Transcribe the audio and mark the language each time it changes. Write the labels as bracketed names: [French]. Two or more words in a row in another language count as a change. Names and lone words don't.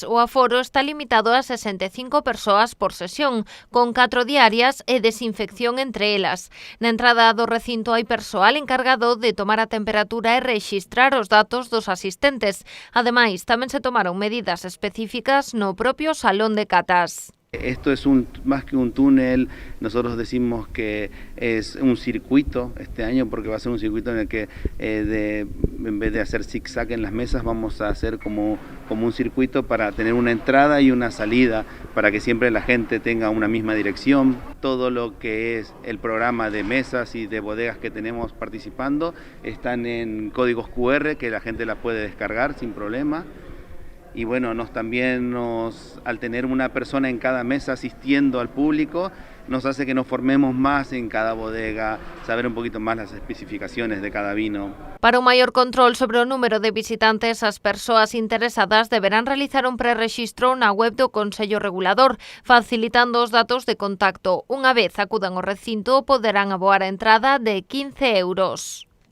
[Galician] O aforo está limitado a 65 persoas por sesión, con 4 diarias e desinfección entre elas. Na entrada do recinto hai persoal encargado de tomar a temperatura e rexistrar os datos dos asistentes. Ademais, tamén se tomaron medidas específicas no propio Salón de Catas. [Spanish] Esto es más que un túnel, nosotros decimos que es un circuito este año porque va a ser un circuito en el que en vez de hacer zigzag en las mesas vamos a hacer como un circuito para tener una entrada y una salida para que siempre la gente tenga una misma dirección. Todo lo que es el programa de mesas y de bodegas que tenemos participando están en códigos QR que la gente la puede descargar sin problema. Y bueno, al tener una persona en cada mesa asistiendo al público, nos hace que nos formemos más en cada bodega, saber un poquito más las especificaciones de cada vino. [Galician] Para un maior control sobre o número de visitantes, as persoas interesadas deberán realizar un prerexistro na web do Consello Regulador, facilitando os datos de contacto. Unha vez acudan ao recinto, poderán aboar a entrada de 15 euros.